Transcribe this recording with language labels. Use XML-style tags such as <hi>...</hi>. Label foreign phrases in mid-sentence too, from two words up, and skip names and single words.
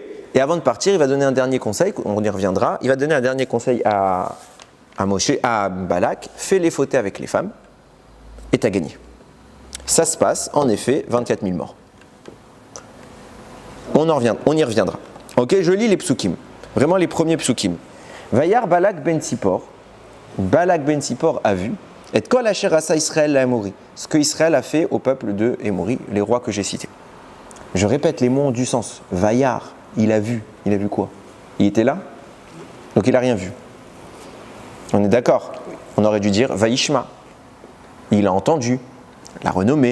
<fr>Et avant de partir, il va donner un dernier conseil, on y reviendra. Il va donner un dernier conseil à Balak, fais les fautes avec les femmes et t'as gagné. Ça se passe, en effet, 24 000 morts. On y reviendra. Ok, je lis les psukim, vraiment les premiers psukim.</fr> <he>וירא בלק בן צפור,</he> <fr>Balak ben Tzipor a vu, et</fr> <he>כל אשר עשה ישראל לאמרי,</he> <fr>ce que Israël a fait au peuple de Émori, les rois que j'ai cités. Je répète, les mots ont du sens. Vayar, il a vu quoi? Il était là, donc il n'a rien vu. On est d'accord? On aurait dû dire Vaishma. Il a entendu, la renommée.</fr>